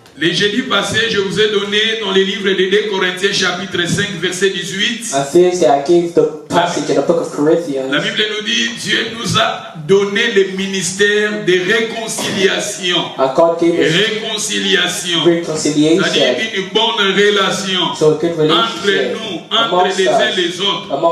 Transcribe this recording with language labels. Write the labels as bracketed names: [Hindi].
[French] Les jeudis passés, je vous ai donné dans les livres de 2 Corinthiens chapitre 5 verset 18. [English] On Thursday I gave the passage in the book of Corinthians. [French] La Bible nous dit, Dieu nous a donné le ministère de réconciliation. Réconciliation. C'est-à-dire une bonne relation entre nous, entre les uns et les autres.